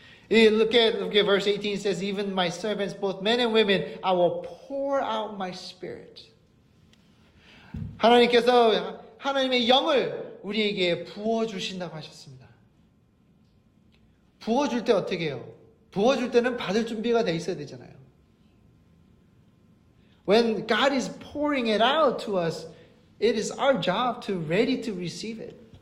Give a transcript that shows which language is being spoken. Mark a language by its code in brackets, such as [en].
[en] Look at verse 18 says, even my servants, both men and women, I will pour out my spirit. [ko] 하나님께서 하나님의 영을 우리에게 부어주신다고 하셨습니다. 부어줄 때 어떻게 해요? 부어줄 때는 받을 준비가 돼 있어야 되잖아요. [en] When God is pouring it out to us, it is our job to ready to receive it.